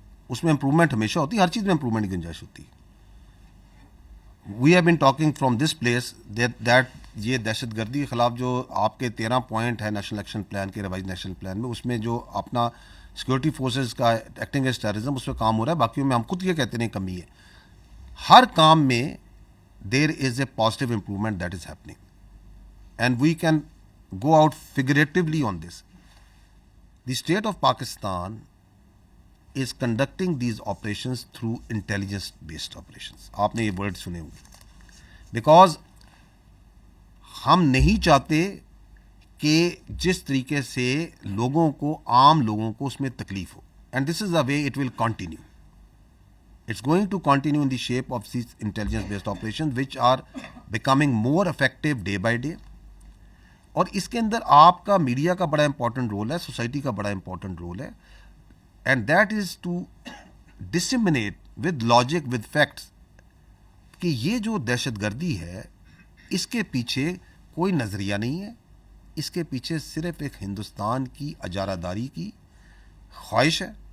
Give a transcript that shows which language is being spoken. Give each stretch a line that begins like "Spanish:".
Urdu: اس میں امپرومنٹ ہمیشہ ہوتی ہے, ہر چیز میں امپرومنٹ کی گنجائش ہوتی ہے.
English: we have been talking from this place that
Urdu: یہ دہشت گردی کے خلاف جو آپ کے 13 پوائنٹ ہے نیشنل ایکشن پلان کے, ریوائز نیشنل پلان میں, اس میں جو اپنا سیکورٹی فورسز کا ایکٹنگ ایز ٹیررزم اس پہ کام ہو رہا ہے. باقیوں میں ہم خود یہ کہتے ہیں کمی ہے. ہر کام میں
English: There is a positive improvement that is happening and we can go out figuratively on this. The state of Pakistan is conducting these operations through intelligence based operations.
Urdu: آپ نے یہ ورڈ سنے ہوں گے, بیکاز ہم نہیں چاہتے کہ جس طریقے سے لوگوں کو, عام لوگوں کو اس میں تکلیف ہو.
English: And this is the way it will continue. It's going to continue in the shape of these intelligence based operations which are becoming more effective day by day.
Urdu: اور اس کے اندر آپ کا میڈیا کا بڑا امپورٹنٹ رول ہے, society کا بڑا important role ہے.
English: and that is to disseminate with logic with facts
Urdu: کہ یہ جو دہشت گردی ہے اس کے پیچھے کوئی نظریہ نہیں ہے, اس کے پیچھے صرف ایک ہندوستان کی اجارہ داری کی خواہش ہے.